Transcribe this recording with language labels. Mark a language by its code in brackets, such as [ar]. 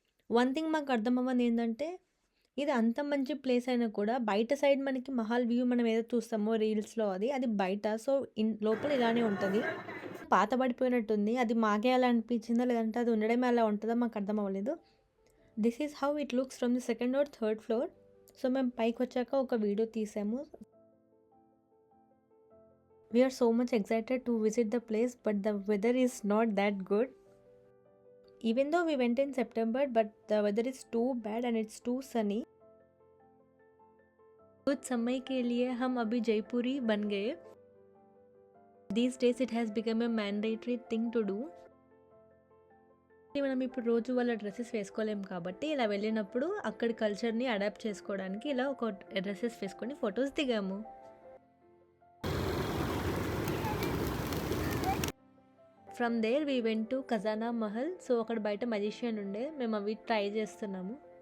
[te] One thing మాకు అర్థం అవ్వదు ఏంటంటే, ఇది అంత మంచి ప్లేస్ అయినా కూడా బయట సైడ్ మనకి మహల్ వ్యూ మనం ఏదో చూస్తామో రీల్స్లో అది బయట. సో లోపల ఇలానే ఉంటుంది. పాత పడిపోయినట్టుంది. అది మాకే అలా అనిపించిందో లేదంటే అది ఉండడమే అలా ఉంటుందో మాకు అర్థం అవ్వలేదు. [en] This is how it looks from the second or third floor. [te] So మేము పైకి వచ్చాక ఒక వీడియో తీసాము. [en] We are so much excited to visit the place, but the weather is not that good. Even though we went in September, but the weather is too bad and it's too sunny. [hi] कुछ समय के लिए हम अभी जयपुरी बन गए. [en] These days it has become a mandatory thing to do. [te] మనం ఇప్పుడు రోజు వాళ్ళ డ్రెస్సెస్ వేసుకోలేము కాబట్టి ఇలా వెళ్ళినప్పుడు అక్కడి కల్చర్ని అడాప్ట్ చేసుకోవడానికి ఇలా ఒక డ్రెస్సెస్ వేసుకొని ఫొటోస్ దిగాము. [en] From there we went to Khazana Mahal. [te] సో అక్కడ బయట మజిషియన్ ఉండే, మేము అవి ట్రై చేస్తున్నాము.